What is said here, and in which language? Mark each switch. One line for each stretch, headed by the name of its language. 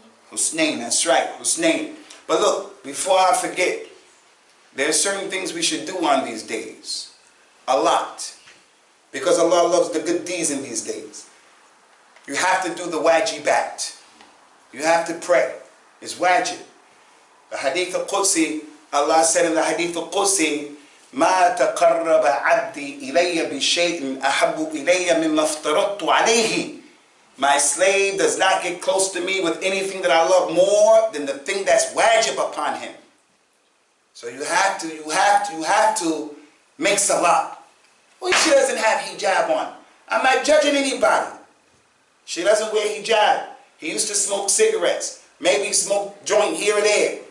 English: Husnain, that's right, Husnain. But look, before I forget, there are certain things we should do on these days. A lot. Because Allah loves the good deeds in these days. You have to do the wajibat. You have to pray. It's wajib. The Hadith al-Qudsi, Allah said in the Hadith al-Qudsi,
Arabic: ما تقرب عبدي إلي بشيء أحب إلي مما افترضت عليه.
English: My slave does not get close to me with anything that I love more than the thing that's wajib upon him. So you have to make salah. Well, she doesn't have hijab on. I'm not judging anybody. She doesn't wear hijab. He used to smoke cigarettes. Maybe he smoked joint here or there.